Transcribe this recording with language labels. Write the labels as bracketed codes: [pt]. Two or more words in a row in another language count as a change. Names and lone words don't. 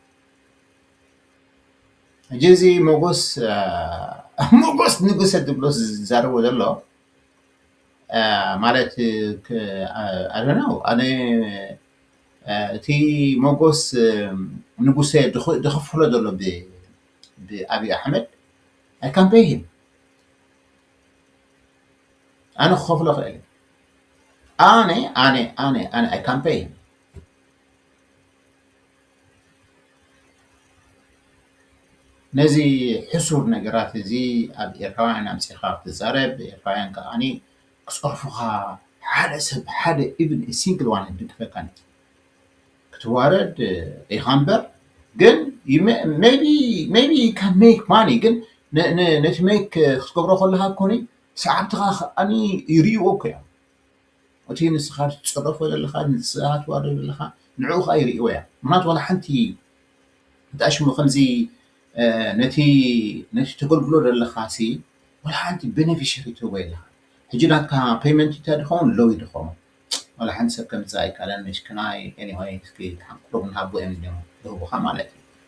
[ti] ሕጂ እዚ ሞጎስ ንጉሰ ትብሎ ዝዛረቦ ዘሎ ማለት ኣደናው ኣነ እቲ ሞጎስ ንጉሰ ድኽፍሎ ዘሎ ብኣብይ ኣሕመድ [en] I can pay him [ti] ኣነ ክኸፍሎ ክእል ኣነ [en] I can pay him [ti] ነዚ ሕሱር ነገራት እዚ ኣብ ኤርትራውያን ኣምፂኻ ክትዛረብ ኤርትራውያን ከዓኒ ክፀርፉኻ ሓደ ሰብ ሓደ [en] even single one [ti] ድግፈካኒ ክትዋረድ ኢኻ እምበር ግን [en] maybe you can make money [ti] ግን ነቲ ሜክ ክትገብሮ ከለካ ኮኒ ሰዓብትኻ ከዓኒ ይርኢዎ እኮ እዮም እቲ ንስኻ ትፀረፎ ዘለካ ንስኻ ትዋርድ ዘለካ ንዕኡ ከዓ ይርኢዎ እያ ምክንያቱ ዋላ ሓንቲ ተኣሽሙ ከምዚ ነቲ ተገልግሎ ዘለካ ሲ ዋላ ሓንቲ ቤኔፊሽሪ ትህቦ የለካ ሕጂ ናትካ ፔይመንት እንታይ ድኸውን ሎው ድኸውን ዋላ ሓንቲ ሰብ ከምዛ ኣይከኣለን መሽክናይ ኤኒዌይ እስኪ ሓንኩሎ ንሃቦ እዮም ዝህቡኻ ማለት እዩ